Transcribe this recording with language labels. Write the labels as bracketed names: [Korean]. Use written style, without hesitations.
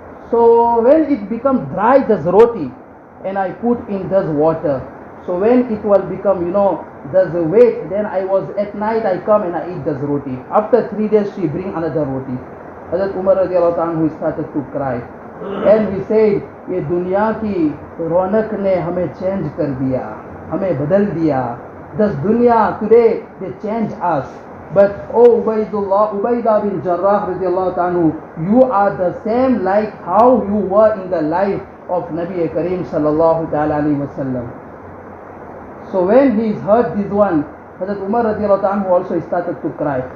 [English] So when it becomes dry, this roti, and I put in this water. So when it will become, there's a weight, then at night I come and I eat this roti. After 3 days she bring another roti. Hazrat Umar radiallahu anhu started to cry. And he said, [Hindi] ये दुनिया की रौनक ने हमें change कर दिया, हमें बदल दिया. [English] This dunya today, they change us. But oh Ubaidah bin Jarrah radiallahu anhu, you are the same like how you were in the life of Nabi Kareem sallallahu ta'ala alayhi wa sallam. So when he heard this one, Hazrat Umar radiallahu anhu also started to cry.